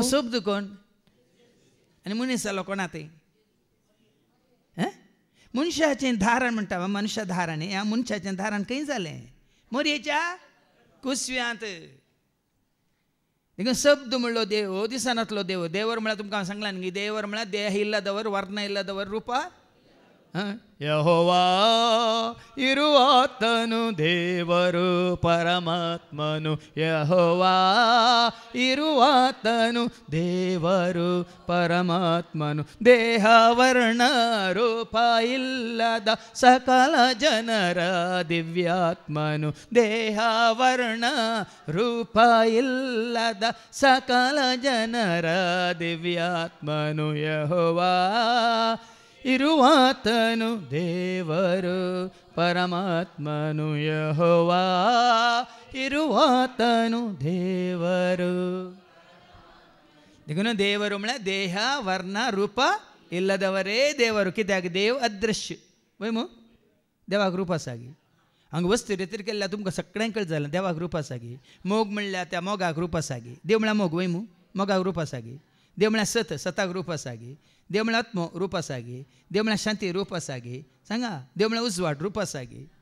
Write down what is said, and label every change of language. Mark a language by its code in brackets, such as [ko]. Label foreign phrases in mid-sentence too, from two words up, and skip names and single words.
[kok] शब्द कोण? आणि मनीस जालो कोणा ते? मनशाचें धारण म्हणटा मनुष्या धारण. ह्या मनशाचें धारण खंय जालें? मोरयेच्या कुसव्यांत. देखून शब्द म्हणलो देव दिसनातलो देव. देवर म्हळ्यार तुमकां सांगलां न्ही देवर म्हळ्यार [kn] ದೇಹ ಇಲ್ಲದವರ ವರ್ಣ ಇಲ್ಲದವರ ರೂಪ. ಯೆಹೋವಾ ಇರುವಾತನು ದೇವರು ಪರಮಾತ್ಮನು. ಯೆಹೋವಾ ಇರುವಾತನು ದೇವರು ಪರಮಾತ್ಮನು. ದೇಹ ವರ್ಣ ರೂಪ ಇಲ್ಲದ ಸಕಲ ಜನರ ದಿವ್ಯಾತ್ಮನು. ದೇಹ ವರ್ಣ ರೂಪ ಇಲ್ಲದ ಸಕಲ ಜನರ ದಿವ್ಯಾತ್ಮನು. ಯೆಹೋವಾ ಇರುವಾತನು ದೇವರು ಪರಮಾತ್ಮನು ಯೆಹೋವಾ ಇರುವಾತನು ದೇವರು. [kok] देखो देवर म्हळ्यार [kn] ದೇಹ ವರ್ಣ ರೂಪ ಇಲ್ಲದವರೆ ದೇವರ. [kok] कित्याक देव अदृश्य वय मू देवाक रूप आसा गी. हांगा वस्तू रितीर केल्ल्या तुमकां सगळ्यांक कळत जालें देवाक रूप आसा गी. मोग म्हणल्यार त्या मोगाक रूप आसा गी. देव म्हळ्यार मोग वय मू मोगाक रूप आसा गी. देव म्हळ्यार सत सताक रूप आसा गी. देव म्हळ्यार आत्मो रूप आसा गी. देव म्हळ्यार शांती रूप आसा गी. सांगा देव म्हळ्यार उजवाड रूप आसा गी.